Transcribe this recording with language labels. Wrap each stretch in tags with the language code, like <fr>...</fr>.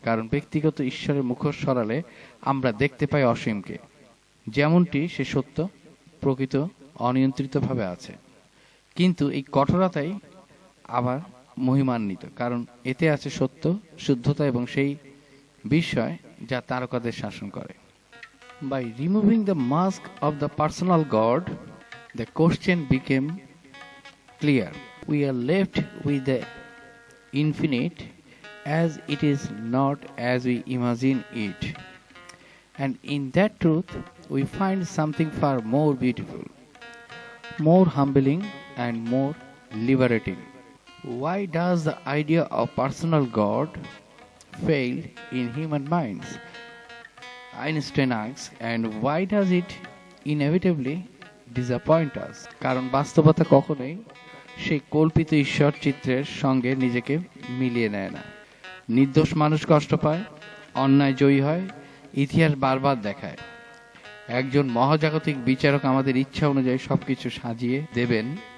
<bn>কারণ ব্যক্তিগত ঈশ্বরের মুখোশ সরালে আমরা দেখতে পাই অসীমকে, যেমনটি সে সত্য প্রকৃত অনিয়ন্ত্রিতভাবে আছে। কিন্তু এই কঠোরতাই আবার মহিমান্বিত, কারণ এতে আছে সত্য, শুদ্ধতা এবং সেই বিস্ময় যা তারকাদের শাসন করে।</bn> <en>By removing the mask of the personal God, the question became clear. We are left with the infinite as it is, not as we imagine it. And in that truth, we find something far more beautiful, more humbling, and more liberating. Why does the idea of personal God fail in human minds? Einstein asks, and why does it inevitably disappoint us?</en> <bn>কারণ বাস্তবতা কখনোই সেই কল্পিত ঈশ্বর চিত্রের সঙ্গে নিজেকে মিলিয়ে নেয় না। নির্দোষ মানুষ কষ্ট পায়, অন্যায় জয়ী হয়, ইতিহাস বারবার দেখায় একজন মহাজাগতিক বিচারক আমাদের ইচ্ছা অনুযায়ী সবকিছু সাজিয়ে দেবেন।</bn>